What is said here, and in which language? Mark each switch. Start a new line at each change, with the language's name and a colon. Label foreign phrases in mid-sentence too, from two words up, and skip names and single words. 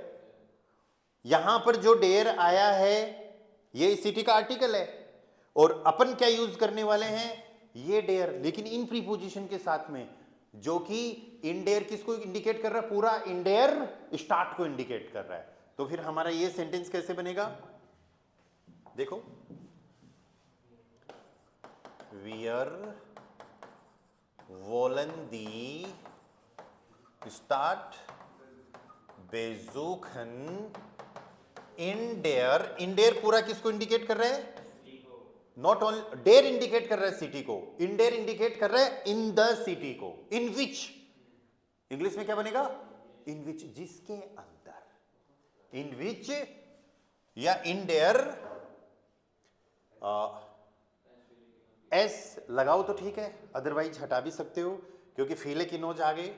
Hindi: यहां पर जो डेयर आया है ये सिटी का आर्टिकल है, और अपन क्या यूज करने वाले हैं? ये डेयर, लेकिन इन प्रीपोजिशन के साथ में, जो कि
German: in der
Hindi: किसको इंडिकेट कर रहा है? पूरा
German: in der Stadt
Hindi: को इंडिकेट कर रहा है। तो फिर हमारा ये सेंटेंस कैसे बनेगा? देखो,
German: Wir wollen die Stadt besuchen in der, in der
Hindi: पूरा किसको इंडिकेट कर रहा है?
English: not only
Hindi: डेयर इंडिकेट कर रहा है सिटी को,
German: in der
Hindi: इंडिकेट कर रहा है
English: in the city
Hindi: को।
English: in which,
Hindi: इंग्लिश में क्या बनेगा?
English: in which,
Hindi: जिसके अंदर।
English: in which
Hindi: या
German: in der,
Hindi: एस लगाओ तो ठीक है, अदरवाइज हटा भी सकते हो, क्योंकि फीले की नोज आ गए।